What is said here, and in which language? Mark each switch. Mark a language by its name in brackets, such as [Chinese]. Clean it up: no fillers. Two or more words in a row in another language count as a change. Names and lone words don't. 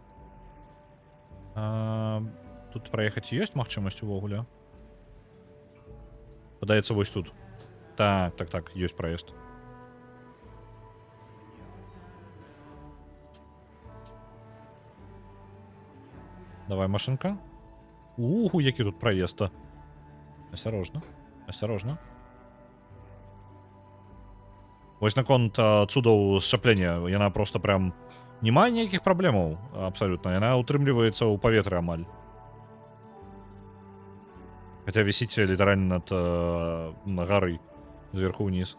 [Belarusian] Тут праехаць ёсць магчымасць увогуле? Падаецца, вось тут. Так, ёсць праезд. [Russian] Давай, машинка. [Belarusian] Які тут праезд-то. [Russian] Осторожно, осторожно. [Belarusian] Вось наконт цудоў сшаплення. Яна просто прям... Не мае ніякіх праблемаў, абсалютна. Яна утрымліваецца ў паветры амаль. Хотя висіць літаральна над гарой зверху ўніз.